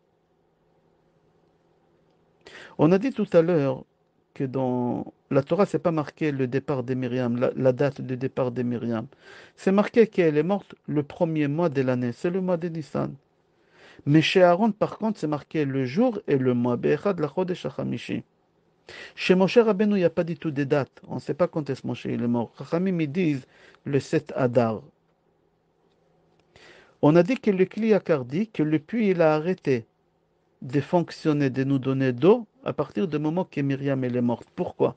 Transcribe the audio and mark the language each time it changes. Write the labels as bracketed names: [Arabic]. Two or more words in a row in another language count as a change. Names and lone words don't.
[French] On a dit tout à l'heure que dans la Torah, c'est pas marqué le départ des Myriam, la date de départ des Myriam. C'est marqué qu'elle est morte le premier mois de l'année, c'est le mois de Nissan. Mais chez Aaron, par contre, c'est marqué le jour et le mois. [Hebrew] באחד לחודש החמישי. [French] Chez Moshe Rabbeinu, il n'y a pas du tout de date. On ne sait pas quand est-ce Moshe il est mort. Chachamim, ils disent le 7 Adar. On a dit que le Kliyakar dit que le puits, il a arrêté de fonctionner, de nous donner d'eau à partir du moment que Myriam elle est morte. Pourquoi?